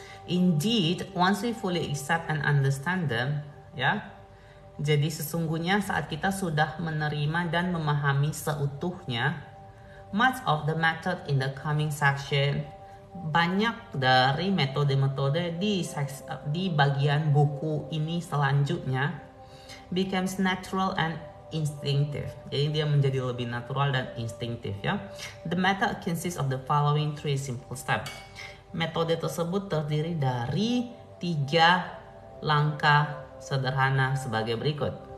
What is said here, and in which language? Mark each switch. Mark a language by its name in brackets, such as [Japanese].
[English] Indeed, once we fully accept and understand them ya, [Indonesian] jadi sesungguhnya saat kita sudah menerima dan memahami seutuhnya, [English] much of the method in the coming section, [Indonesian] banyak dari metode-metode di bagian buku ini selanjutnya [English] becomes natural and instinctive. [Indonesian] Jadi dia menjadi lebih natural dan instinktif ya. [English] The method consists of the following 3 simple steps. [Indonesian] Metode tersebut terdiri dari 3 langkah sederhana sebagai berikut.